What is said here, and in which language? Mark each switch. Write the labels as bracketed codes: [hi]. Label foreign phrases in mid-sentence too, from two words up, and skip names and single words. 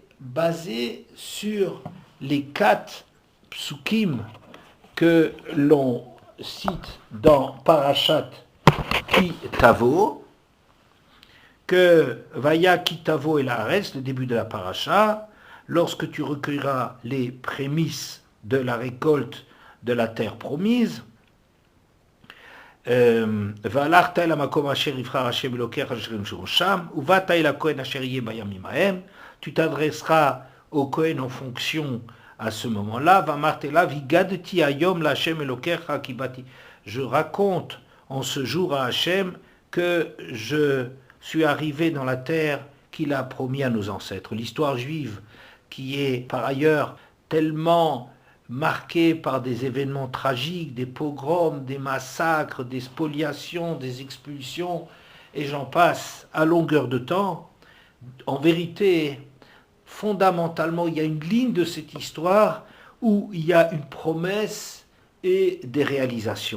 [fr] basé sur les 4 psukim que l'on cite dans Parashat Ki Tavo, que [he] והיה כי תבוא אל הארץ, [fr] le début de la paracha, lorsque tu recueilleras les prémices de la récolte de la terre promise, [he] והלכת אל המקום אשר יבחר השם אלוקיך אשר ימשוך שם, ובאת אל הכהן אשר יהיה בימים ההם, [fr] tu t'adresseras au Kohen en fonction à ce moment-là, [he] ואמרת אליו, הגדתי היום להשם אלוקיך כי באתי. [fr] Je raconte en ce jour à Hachem que je suis arrivé dans la terre qu'il a promis à nos ancêtres. L'histoire juive, qui est par ailleurs tellement marquée par des événements tragiques, des pogroms, des massacres, des spoliations, des expulsions, et j'en passe à longueur de temps, en vérité, fondamentalement, il y a une ligne de cette histoire où il y a une promesse et des réalisations.